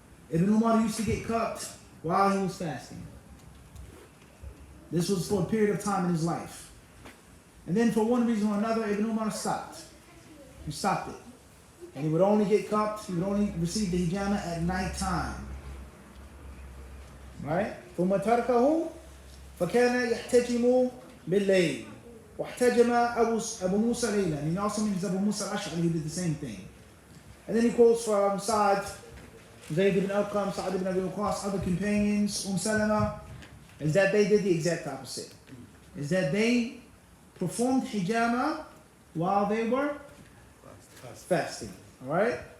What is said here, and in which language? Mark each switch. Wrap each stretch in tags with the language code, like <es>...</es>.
<en>Ibn Umar used to get cupped while he was fasting. This was for a period of time in his life. And then for one reason or another, Ibn Umar stopped. He stopped it. And he would only get cupped, he would only receive the hijama at night time. Right?</en> <ar>ثم تركه فكان يحتجم بالليل واحتجم أبو موسى ليلا.</ar> <en>And he also means Abu Musa al-Ash'ari who did the same thing. And then he quotes from Sa'd, Zayd ibn Arqam, Sa'd ibn Abi Waqqas, other companions, Salama, is that they did the exact opposite. Is that they performed hijama while they were fasting. Alright?</en>